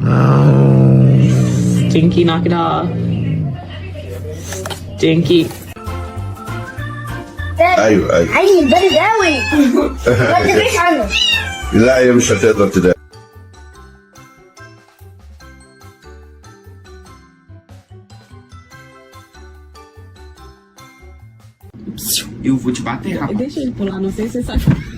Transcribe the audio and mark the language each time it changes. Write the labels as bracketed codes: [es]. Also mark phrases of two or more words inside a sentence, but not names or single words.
[en] No. Stinky, knock it off. Stinky. [ar] ايوه ايوه عيني بارد قوي ما تدريش عنه لا هي مش هتقدر تدافع. [pt] Eu vou te bater, rapaz. Deixa ele pular, não sei se você sabe.